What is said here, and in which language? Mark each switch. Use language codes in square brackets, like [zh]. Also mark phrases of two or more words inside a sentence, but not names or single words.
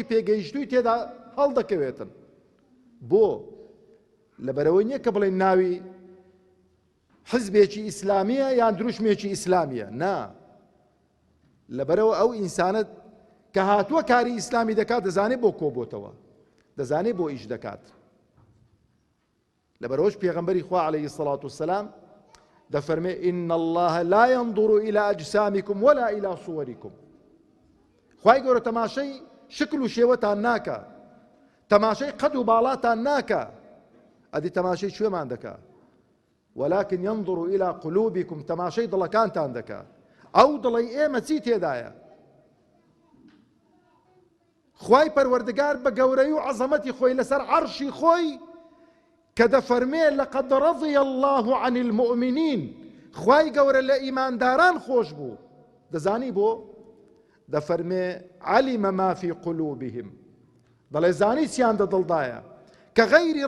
[ckb] پێگەیشتووی تێدا هەڵدەکەوێتن بۆ لەبەرەوەی نییە کە بڵێن ناوی حزبێکی ئیسلامیە یان دروشمێکی ئیسلامیە نا لەبەرەوە ئەو ئینسانە کە هاتووە کاری ئیسلامی دەکات دەزانێت بۆ کۆبۆتەوە دەزانێت بۆ ئیش دەکات لەبەرەوەش پێغەمبەری خوا [ar] عەلەیهی سەڵات وسەلام [ckb] دەفەرمێ [ar] إن الله لا ينظر إلى أجسامكم ولا إلى صوركم [ckb] خوای گەورە تەماشەی شکل و شێوەتان ناکە تەماشەی قەد و باڵاتان ناکە ئەدی تەماشەی کوێمان دەکا [ar] ولكن ينظر إلى قلوبكم [ckb] تەماشەی دڵەکانتان دەکا ئەو دڵی ئێمە چی تێدایە خوای پەروەردگار بە گەورەی و عەزەمەتی خۆی لەسەر عەرشی خۆی کە دەفەرمێ [ar] لەقەد رەضی الله عن المؤمنین [ckb] خوای گەورە لە ئیمانداران خۆش بوو دەزانی بۆ دەفەرمێ [ar] علم ما في قلوبهم [ckb] دەڵێ زانی چیان دە دڵدایە کە غەیری